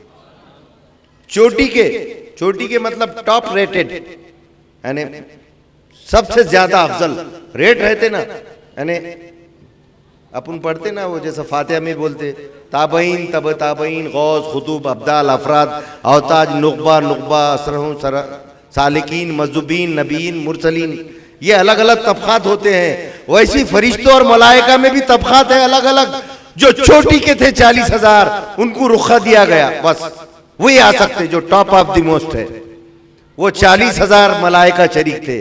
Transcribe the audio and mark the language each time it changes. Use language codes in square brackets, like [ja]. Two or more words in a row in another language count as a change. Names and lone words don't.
[hi] चोटी के मतलब [en] top rated, [hi] यानी सबसे ज्यादा अफजल रेट रहते ना, यानी अपन पढ़ते ना वो जैसा फातिहा में बोलते ताबईन, तब ताबईन, गौस, खुतूब, अब्दाल, अफराद, औताज, नुकबा, असरहूं, सालिकीन, मज़दूबीन, नबीन, मुरसलीन, ये अलग अलग तबकात होते हैं। वैसी फरिश्तों और मलाइका में भी तबकात है अलग अलग। जो चोटी के थे 40,000, उनको रुखा दिया गया, बस वही आ सकते जो [en] top of the most [hi] है। वो 40,000 मलाइका शरीक थे।